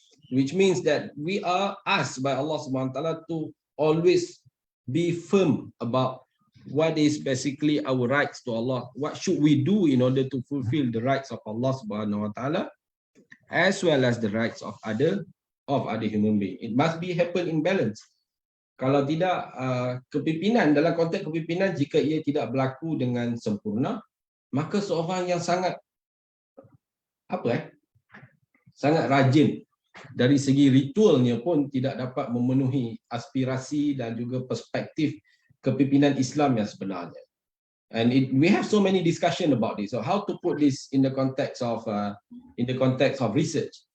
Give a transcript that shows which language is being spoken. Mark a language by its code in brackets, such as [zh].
[en] which means that we are asked by Allah Subhanahu Wa Taala to always be firm about what is basically our rights to Allah. What should we do in order to fulfill the rights of Allah Subhanahu Wa Taala, as well as the rights of other human being. It must be happen in balance. [ms] Kalau tidak, kepimpinan, dalam konteks kepimpinan, jika ia tidak berlaku dengan sempurna, maka seorang yang sangat sangat rajin dari segi ritualnya pun tidak dapat memenuhi aspirasi dan juga perspektif kepimpinan Islam yang sebenarnya. [en] And we have so many discussion about this. So how to put this in the context of research?